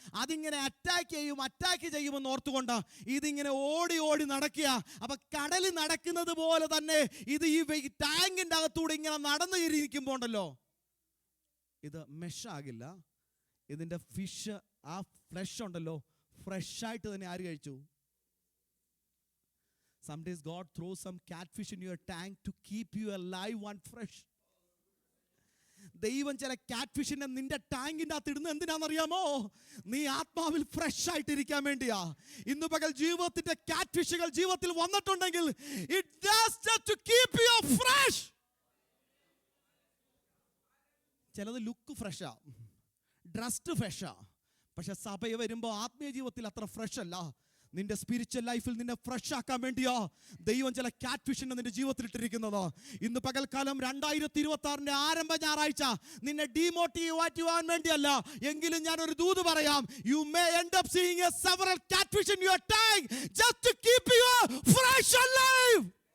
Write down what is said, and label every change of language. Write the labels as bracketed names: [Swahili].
[Malayalam] അതിങ്ങനെ അറ്റാക്ക് ചെയ്യുമെന്ന് ഓർത്തുകൊണ്ട് ഇതിങ്ങനെ ഓടി ഓടി നടക്കുക. അപ്പം കടലിൽ നടക്കുന്നത് പോലെ തന്നെ ഇത് ഈ ടാങ്കിൻ്റെ അകത്തൂടെ ഇങ്ങനെ നടന്നു ഇരിക്കുമ്പോൾ ഉണ്ടല്ലോ, ഇത് മെഷാകില്ല. ഇതിൻ്റെ ഫിഷ്, ആ ഫ്ലഷ് ഉണ്ടല്ലോ, ഫ്രഷായിട്ട് തന്നെ ആര് കഴിച്ചു? [English] Sometimes God throws some catfish in your tank to keep you alive and fresh. [Malayalam] ദൈവം ചില കാറ്റ് ഫിഷിനെ നിന്റെ ടാങ്കിൻ്റെ അകത്ത് ഇടുന്നത് എന്തിനാണെന്നറിയാമോ? നീ ആത്മാവിൽ ഫ്രഷ് ആയിട്ടിരിക്കാൻ വേണ്ടിയാ. ഇന്ന് പകൽ ജീവിതത്തിന്റെ കാറ്റ് ഫിഷുകൾ ജീവിതത്തിൽ വന്നിട്ടുണ്ടെങ്കിൽ [English] it does just to keep you fresh. [Malayalam] ചിലത് ലുക്ക് ഫ്രഷാ, ഡ്രസ്ഡ് ഫ്രഷാ, പക്ഷെ സഭയെ വരുമ്പോൾ ആത്മീയ ജീവിതത്തിൽ അത്ര ഫ്രഷ് അല്ല. നിന്റെ സ്പിരിച്വൽ ലൈഫിൽ നിന്നെ ഫ്രഷ് ആക്കാൻ വേണ്ടിയാ ദൈവം ചില കാറ്റ് ഫിഷിനെ നിന്റെ ജീവിതത്തിൽ ഇട്ടിരിക്കുന്നത്. ഇന്ന് പകൽക്കാലം 2026 ആരംഭ ഞായറാഴ്ച നിന്നെ ഡീമോട്ടിവേറ്റ് ചെയ്യാൻ വേണ്ടിയല്ല, എങ്കിലും ഞാൻ ഒരു ദൂത് പറയാം. [English] You may end up seeing several catfish in your tank just to keep you fresh and alive.